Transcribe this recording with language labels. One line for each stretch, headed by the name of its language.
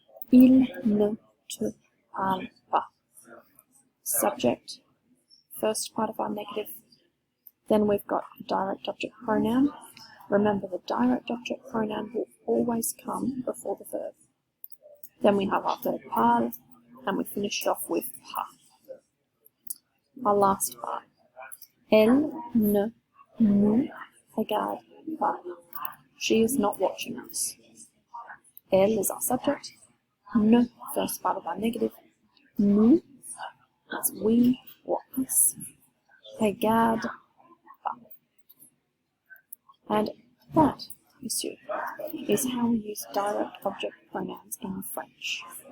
French: Il ne te parle pas.
English: Subject, first part of our negative. Then we've got a direct object pronoun. Remember, the direct object pronoun will always come before the verb. Then we have our verb parle, and we finish it off with pas. Our last part.
French: Elle ne nous regarde pas.
English: She is not watching us. Elle is our subject. Ne, first part of our negative. Nous, that's we or us.
French: Regarde pas.
English: And that, monsieur, is how we use direct object pronouns in French.